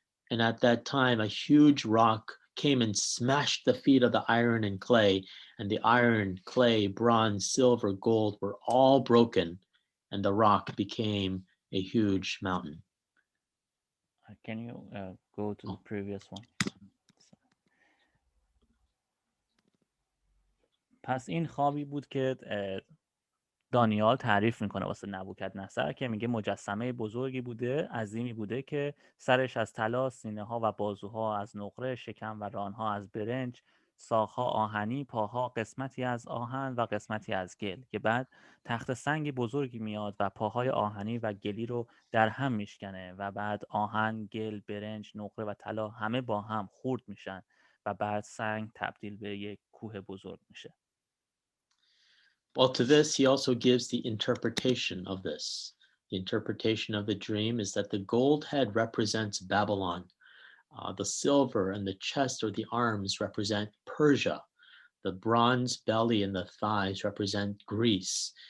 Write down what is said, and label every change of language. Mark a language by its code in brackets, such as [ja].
[en] And at that time, a huge rock came and smashed the feet of the iron and clay, and the iron, clay, bronze, silver, gold were all broken, and the rock became a huge mountain. Can you go to the previous one? [fa] پس این خوابی بود که دانیال تعریف میکنه واسه نبوکدنصر که میگه مجسمه بزرگی بوده، عظیمی بوده که سرش از طلا، سینه ها و بازوها از نقره، شکم و رانها از برنج، ساق‌ها آهنی، پاها قسمتی از آهن و قسمتی از گل، که بعد تخت سنگ بزرگی میاد و پاهای آهنی و گلی رو در هم میشکنه و بعد آهن، گل، برنج، نقره و طلا همه با هم خورد میشن و بعد سنگ تبدیل به یک کوه بزرگ میشه. [en] Well, to this, he also gives the interpretation of this. The interpretation of the dream is that the gold head represents Babylon. The silver and the chest or the arms represent Persia. The bronze belly and the thighs represent Greece.